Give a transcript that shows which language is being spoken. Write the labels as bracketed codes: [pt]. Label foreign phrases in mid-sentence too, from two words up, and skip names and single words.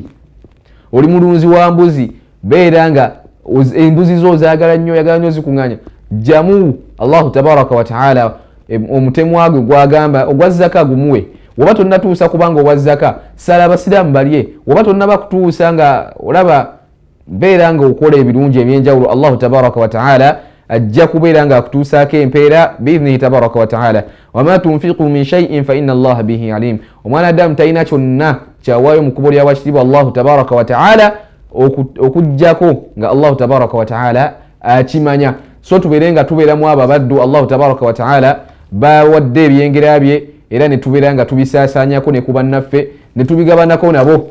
[lg] Oli mulunzi wa mbuzi, beera nga embuzi zo zaagala nnyo, oyagala nnyo zikuŋŋaanya, jjamu [ar] الله تبارك وتعالى [lg] omutemu gwe gwagamba ogwa zaka gumuwe. Woba tonnatuusa kubanga owa zaka, sala abasiraamu balye. Woba tonnaba kutuusa nga olaba, beera nga okola ebirungi ebyenjawulo, [ar] الله تبارك وتعالى [lg] ajja kubeera nga akutuusaako empeera [ar] بإذنه تبارك وتعالى. وما تنفقوا من شيء فإن الله به عليم. [lg] Omwana adamu talina kyonna kyawaayo mu kkubo lya wakitiibwa [ar] الله تبارك وتعالى [lg] okujjako nga [ar] الله تبارك وتعالى [lg] akimanya. So tubeere nga tubeeramu abo abaddu [ar] الله تبارك وتعالى [lg] bawadde ebyengera bye, era ne tubeera nga tubisaasaanyako ne ku bannaffe ne tubigabanako nabo.